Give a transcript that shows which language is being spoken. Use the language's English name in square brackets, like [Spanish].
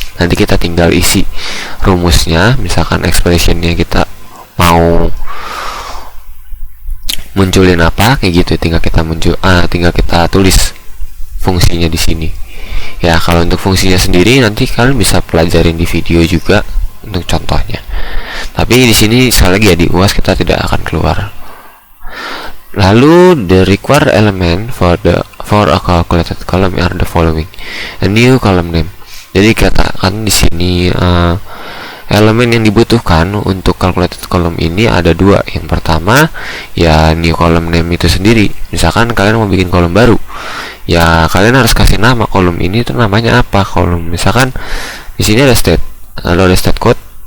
[Indonesian] Nanti kita tinggal isi rumusnya, misalkan expressionnya kita mau munculin apa, kayak gitu. Tinggal kita tulis fungsinya di sini. Ya, kalau untuk fungsinya sendiri nanti kalian bisa pelajarin di video juga untuk contohnya. Tapi di sini sekali lagi ya, di UAS kita tidak akan keluar. [English] Lalu the required element for a calculated column are the following: a new column name. [Indonesian] Jadi katakan di sini elemen yang dibutuhkan untuk calculated column ini ada dua. Yang pertama ya new column name itu sendiri. Misalkan kalian mau bikin kolom baru, ya kalian harus kasih nama kolom ini tuh namanya apa. Kolom misalkan di sini ada state, lalu ada state code.